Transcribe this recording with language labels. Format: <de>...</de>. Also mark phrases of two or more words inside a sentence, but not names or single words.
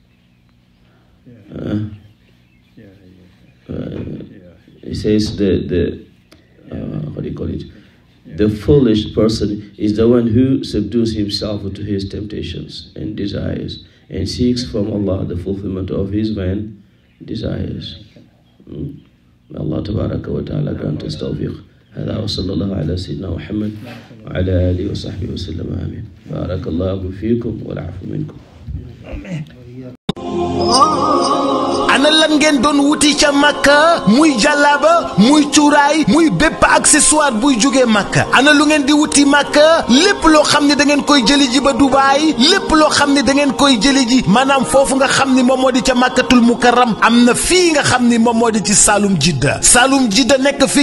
<en>He says what do you call it? The foolish person is the one who subdues himself to his temptations and desires and seeks from Allah the fulfillment of his vain desires. May Allah</en> <ar>تبارك وتعالى</ar> <en>grant us tawfiq.</en> <ar>هذا وصلى الله على سيدنا محمد وعلى آله وصحبه وسلم آمين. بارك الله فيكم والعفو منكم.</ar> <wo>ana lan ngeen doon wuti ca Makka muy jàllaaba muy cuuraay muy bépp accessoire buy jógee Makka ana lu ngeen di wuti Makka lépp loo xam ne da ngeen koy jëli ji ba Dubaay lépp loo xam ne da ngeen koy jëli ji maanaam foofu nga xam ni moom moo di ca Makkatul Mukarram am na fii nga xam ni moom moo di ci Saloum Jidda nekk fii</wo>